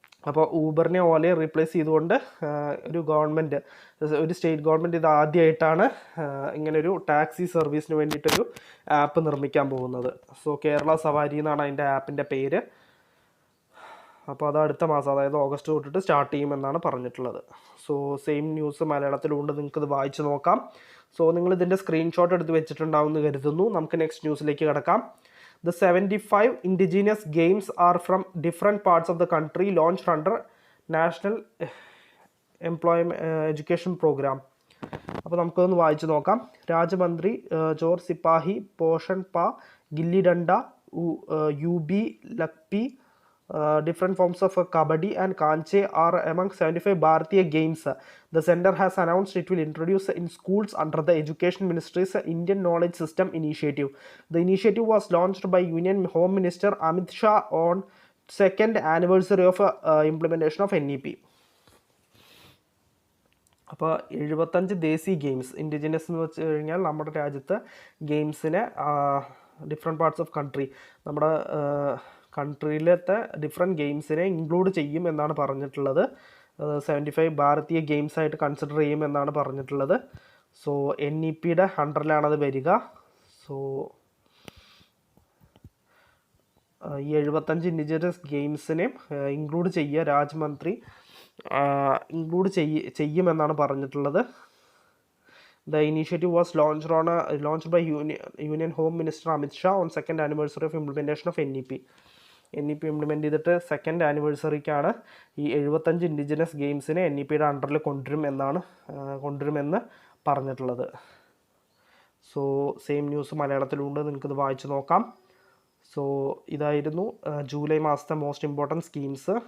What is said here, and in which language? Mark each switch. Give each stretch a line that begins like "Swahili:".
Malayalam: അപ്പോൾ ഊബറിനെ ഓലയെ റീപ്ലേസ് ചെയ്തുകൊണ്ട് ഒരു സ്റ്റേറ്റ് ഗവൺമെൻറ് ഇത് ആദ്യമായിട്ടാണ് ഇങ്ങനൊരു ടാക്സി സർവീസിന് വേണ്ടിയിട്ടൊരു ആപ്പ് നിർമ്മിക്കാൻ പോകുന്നത്. സോ കേരള സവാരി എന്നാണ് അതിൻ്റെ ആപ്പിൻ്റെ പേര്. അപ്പോൾ അത് അടുത്ത മാസം, അതായത് ഓഗസ്റ്റ് തൊട്ടിട്ട് സ്റ്റാർട്ട് ചെയ്യുമെന്നാണ് പറഞ്ഞിട്ടുള്ളത്. സോ സെയിം ന്യൂസ് മലയാളത്തിലുണ്ട്, നിങ്ങൾക്കിത് വായിച്ച് നോക്കാം. സോ നിങ്ങളിതിൻ്റെ സ്ക്രീൻഷോട്ട് എടുത്ത് വെച്ചിട്ടുണ്ടാവും എന്ന് കരുതുന്നു. നമുക്ക് നെക്സ്റ്റ് ന്യൂസിലേക്ക് കിടക്കാം.
English: The 75 indigenous games are from different parts of the country launched under National Employment Education Program.
Malayalam: അപ്പോൾ നമുക്കൊന്ന് വായിച്ച് നോക്കാം.
English: Rajamantri, Chor Sipahi, Poshampa, gilli danda, Yubi, Lakpi, different forms of kabaddi and kanche are among 75 Bharatiya games. The center has announced it will introduce in schools under the Education Ministry's Indian Knowledge System initiative. The initiative was launched by Union Home Minister Amit Shah on second anniversary of implementation of NEP.
Malayalam: അപ്പോൾ 75 ദേശീയ games, indigenous എന്ന് വെച്ച് കഴിഞ്ഞാൽ നമ്മുടെ രാജ്യത്ത് ഗെയിംസിനെ different parts of country, നമ്മുടെ കൺട്രിയിലത്തെ different ഗെയിംസിനെ include ചെയ്യും എന്നാണ് പറഞ്ഞിട്ടുള്ളത്. 75 ഭാരതീയ ഗെയിംസ് ആയിട്ട് കൺസിഡർ ചെയ്യും എന്നാണ് പറഞ്ഞിട്ടുള്ളത്. സോ NEPയുടെ അണ്ടറിലാണത് വരിക. സോ ഈ 75 ഇൻഡിജിനസ് ഗെയിംസിനെ ഇൻക്ലൂഡ് ചെയ്യുക, രാജ്മന്ത്രി ഇൻക്ലൂഡ് ചെയ്യുമെന്നാണ് പറഞ്ഞിട്ടുള്ളത്.
English: The initiative was launched by Union Home Minister Amit Shah on second anniversary of implementation of NEP.
Malayalam: NEP implement ചെയ്തിട്ട് സെക്കൻഡ് ആനിവേഴ്സറിക്കാണ് ഈ 75 ഇൻഡിജിനസ് ഗെയിംസിനെ NEPയുടെ അണ്ടറിൽ കൊണ്ടുവരുമെന്ന് പറഞ്ഞിട്ടുള്ളത്. സോ സെയിം ന്യൂസ് മലയാളത്തിലുണ്ട്, നിങ്ങൾക്കിത് വായിച്ച് നോക്കാം. സോ ഇതായിരുന്നു ജൂലൈ മാസത്തെ മോസ്റ്റ് ഇമ്പോർട്ടൻറ്റ് സ്കീംസ്.